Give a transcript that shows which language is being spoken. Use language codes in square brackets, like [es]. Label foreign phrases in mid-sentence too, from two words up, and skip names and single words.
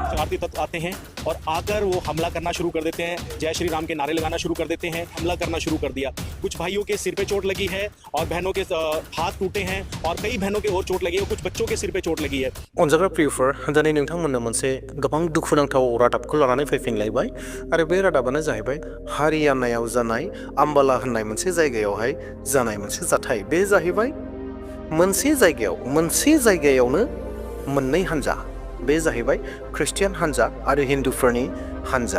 [hi] शरारती तत्व आते हैं और आकर वो हमला करना शुरू कर देते हैं, जय श्री राम के नारे लगाना शुरू कर देते हैं, हमला करना शुरू कर दिया। कुछ भाइयों के सिर पे चोट लगी है और बहनों के हाथ टूटे हैं और कई बहनों के और चोट लगी है और कुछ बच्चों के सिर पे चोट लगी है। [brx] अनजाग्रा प्रियफोर दिनै नोंथांमोननो मोनसे गोबां दुखुनांथाव रादाबखौ लानानै फैफिनलायबाय आरो बे रादाबानो जाहैबाय हारियानायाव जानाय आम्बाला होननाय मोनसे जायगायावहाय जानाय मोनसे जाथाय। बे जाहैबाय मोनसे जायगायावनो मोननै हान्जा, बे जाहैबाय ख्रिस्टियान हान्जा आरो हिन्दुफोरनि हान्जा।